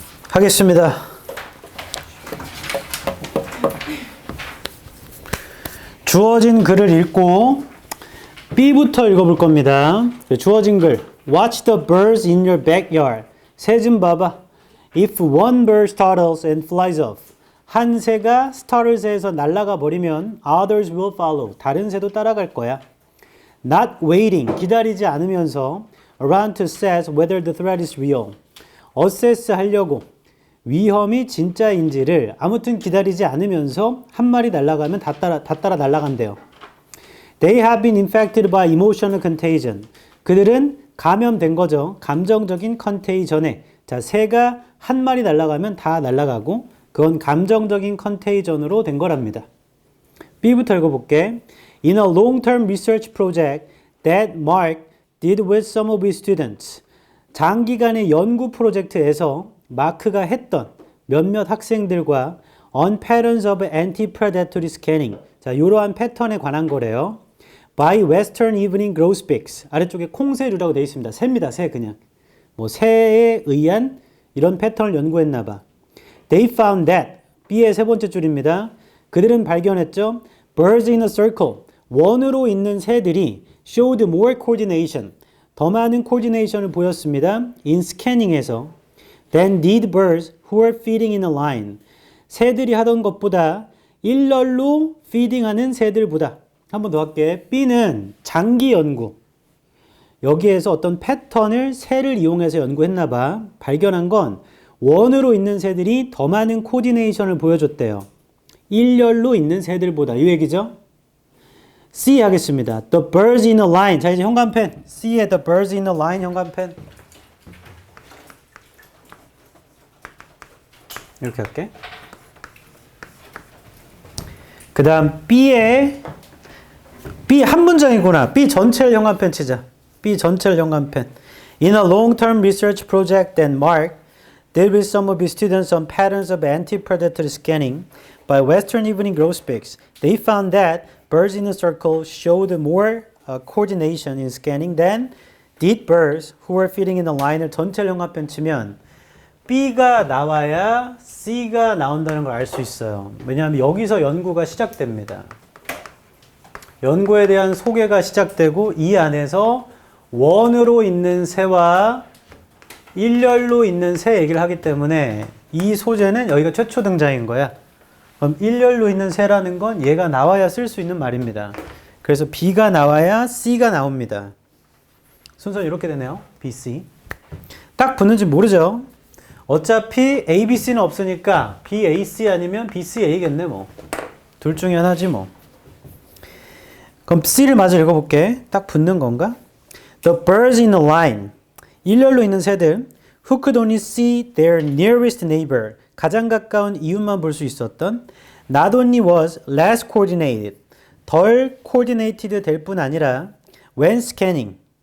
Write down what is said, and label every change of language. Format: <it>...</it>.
<ko>하겠습니다. 주어진 글을 읽고 B부터 읽어볼 겁니다. 주어진 글</ko> <en>Watch the birds in your backyard.</en> <ko>새 좀 봐봐.</ko> <en>If one bird startles and flies off.</en> <ko>한 새가 startles에서 날아가 버리면</ko> <en>others will follow.</en> <ko>다른 새도 따라갈 거야.</ko> <en>Not waiting.</en> <ko>기다리지 않으면서</ko> <en>around to assess whether the threat is real.</en> <ko>assess 하려고 위험이 진짜인지를 아무튼 기다리지 않으면서 한 마리 날아가면 다 따라 날아간대요.</ko> <en>They have been infected by emotional contagion.</en> <ko>그들은 감염된 거죠. 감정적인 컨테이전에. 자, 새가 한 마리 날아가면 다 날아가고 그건 감정적인 컨테이전으로 된 거랍니다. B부터 읽어볼게.</ko> <en>In a long-term research project that Mark did with some of his students.</en> <ko>장기간의 연구 프로젝트에서 마크가 했던 몇몇 학생들과</ko> <en>on patterns of anti-predatory scanning.</en> <ko>자, 이러한 패턴에 관한 거래요.</ko> <en>By Western Evening Grosbeaks.</en> <ko>아래쪽에 콩새류라고 되어 있습니다. 새입니다. 새 그냥. 뭐 새에 의한 이런 패턴을 연구했나 봐.</ko> <en>They found that.</en> <ko>B의 세 번째 줄입니다. 그들은 발견했죠.</ko> <en>Birds in a circle.</en> <ko>원으로 있는 새들이</ko> <en>showed more coordination.</en> <ko>더 많은 coordination을 보였습니다.</ko> <en>in scanning에서. Than did birds who were feeding in a line.</en> <ko>새들이 하던 것보다 일렬로 feeding하는 새들보다. 한 번 더 할게. B는 장기 연구. 여기에서 어떤 패턴을 새를 이용해서 연구했나 봐. 발견한 건 원으로 있는 새들이 더 많은 코디네이션을 보여줬대요. 일렬로 있는 새들보다. 이 얘기죠? C 하겠습니다.</ko> <en>The birds in a line.</en> <ko>자, 이제 현관펜. C에 the birds in a line 현관펜. 이렇게 할게. 그 다음 B에 B 한 문장이구나. B 전체를 현관펜 치자. B 전체를 현관펜.</ko> <en>In a long-term research project that Mark did with some of his students on patterns of anti-predatory scanning by Western Evening Grosbeaks, they found that birds in a circle showed more coordination in scanning than did birds who were feeding in a line을</en> <ko>전체를 현관펜 치면 B가 나와야 C가 나온다는 걸 알 수 있어요. 왜냐하면 여기서 연구가 시작됩니다. 연구에 대한 소개가 시작되고 이 안에서 원으로 있는 새와 일렬로 있는 새 얘기를 하기 때문에 이 소재는 여기가 최초 등장인 거야. 그럼 일렬로 있는 새라는 건 얘가 나와야 쓸 수 있는 말입니다. 그래서 B가 나와야 C가 나옵니다. 순서는 이렇게 되네요. B, C. 딱 붙는지 모르죠. 어차피 A, B, C는 없으니까 B, A, C 아니면 B, C, A겠네 뭐. 둘 중에 하나지 뭐. 그럼 C를 마저 읽어볼게. 딱 붙는 건가?</ko> <en>The birds in a line.</en> <ko>일렬로 있는 새들.</ko> <en>Who could only see their nearest neighbor.</en> <ko>가장 가까운 이웃만 볼 수 있었던.</ko> <en>Not only was less coordinated.</en> <ko>덜 coordinated 될 뿐 아니라</ko> <en>when scanning.</en>